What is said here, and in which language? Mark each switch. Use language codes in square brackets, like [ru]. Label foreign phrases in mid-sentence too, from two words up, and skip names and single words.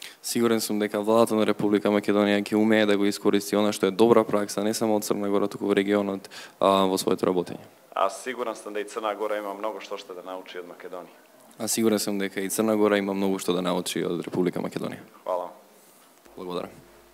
[mk] Сигурен сум дека владата на Република Македонија ќе умее да го искористи она што е добра пракса не само од Црна Гора, туку во регионот во своето работење. [sr] A siguran sam da i Crna Gora ima mnogo što da nauči od Makedonije. [mk] А сигурен сум дека и Црна Гора има многу што да научи од Република Македонија. [sr] Hvala. [mk] Благодарам.